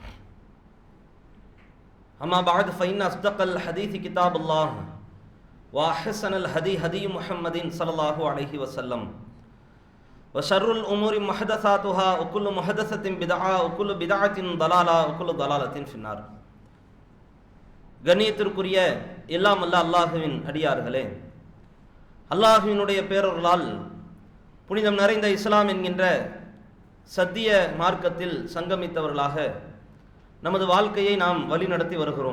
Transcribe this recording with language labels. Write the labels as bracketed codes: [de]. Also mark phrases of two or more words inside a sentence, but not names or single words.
[ar] أما بعد فإن أصدق الحديث كتاب الله وأحسن الهدي هدي محمد صلى الله عليه وسلم وشر الأمور محدثاتها وكل محدثة بدعة وكل بدعة ضلالة وكل ضلالة في النار. [ta] கண்ணியத்திற்குரிய எல்லாம் அல்ல அல்லாஹுவின் அடியார்களே, அல்லாஹுவினுடைய பேரொருளால் புனிதம் நிறைந்த இஸ்லாம் என்கின்ற சத்திய மார்க்கத்தில் சங்கமித்தவர்களாக நமது வாழ்க்கையை நாம் வழிநடத்தி வருகிறோம்.